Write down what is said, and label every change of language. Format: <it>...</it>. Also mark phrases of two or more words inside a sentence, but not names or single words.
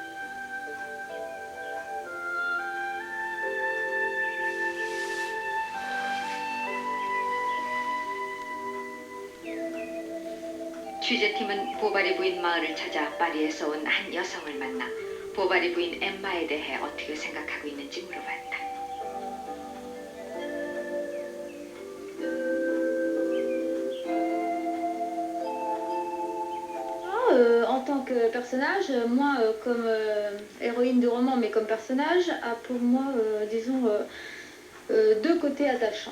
<ko>취재팀은 보바리 부인 마을을 찾아 파리에서 온 한 여성을 만나 보바리 부인 엠마에 대해 어떻게 생각하고 있는지 물어봤다.</ko> <fr>En tant que personnage, moi comme héroïne de roman, mais comme personnage, a pour moi, disons, deux côtés attachants.</fr>